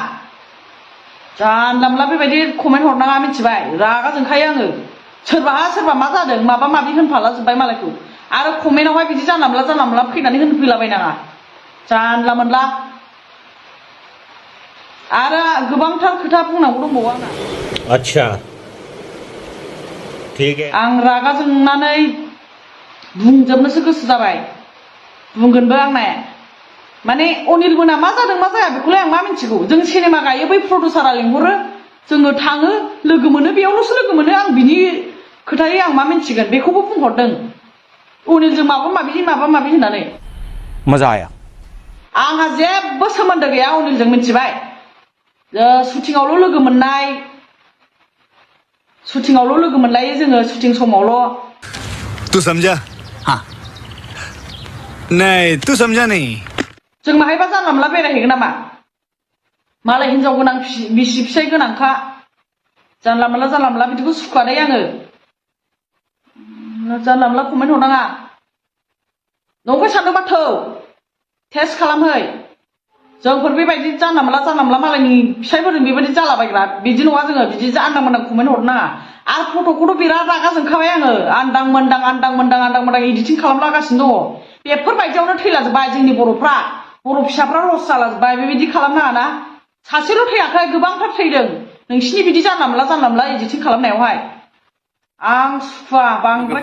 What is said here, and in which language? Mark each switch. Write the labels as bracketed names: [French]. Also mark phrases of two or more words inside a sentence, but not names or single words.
[Bodo] जानला मोनला बेबायदि कमेन्ट हरनाङा मिथिबाय। रागा जोंखायो आङो। सोरबा मा जादों माबा माबि होनफाला जोब्बाय मालायखौ। आरो कमेन्टआवहाय बिदि जानला मोनला फैनानै होनफैलाबायनाङा जानला मोनला। आरो गोबांथार खोथा बुंनांगौ दंबावो आंना। [Hindi] अच्छा ठीक है। [Bodo] आं रागा जोंनानै बुंजोबनोसो गोसो जाबाय, बुंगोनबो आंना। माने अनिल मोना मा जादों मा जाया बेखौलाय आं मा मिथिगौ। जों सिनेमा गायो, बै प्रडिउसारा लिंहरो, जोङो थाङो लोगो मोनो बेयावल'सो लोगो मोनो आं बिनि खोथायै आं मा मिन्थिगोन बेखौबो बुंहरदों अनिलजों माबा माबि होननानै [Hindi] मजा आया [Bodo] आंहा जेबो सोमोन्दो गैया अनिलजों मिथिबाय शुटिंआवल' लोगो मोननाय शुटिंआवल' लोगो मोनलायो जोङो शुटिं समावल' [Hindi] तू समझा हाँ नहीं तू समझा नहीं [Bodo] जों माहायबा जानला मोनला बेरायहैगोन नामा मालाय हिनजाव गोनां बिसि फिसाय गोनांखा जानला मोनला बिदिखौ सुखुवादै आङो जानला मोनला कमेन्ट हरनाङा नंखाय सानदोंबा थौ टेस्ट खालामहै जोंफोर बेबायदि जानला मोनला मालायनि फिसायफोरजों बेबायदि जालाबायग्रा बिदि नङा जोङो बिदि आन्दां मोन्दां कमेन्ट हरनो नाङा आरो फट'खौथ' बिराद रागा जोंखाबाय आङो आन्दां मोन्दां इडिटिं खालामलागासिनो दङ बेफोरबायदियावनो थैलाजोब्बाय जोंनि बर'फ्रा बर' फिसाफ्रा लस जालाजोब्बाय बेबायदि खालामनाङा ना सासेल' थैयाखै गोबांथार थैदों नोंसिनि बिदि जानला मोनला इडिटिं खालामनायावहाय आं सुखुवा बांद्राय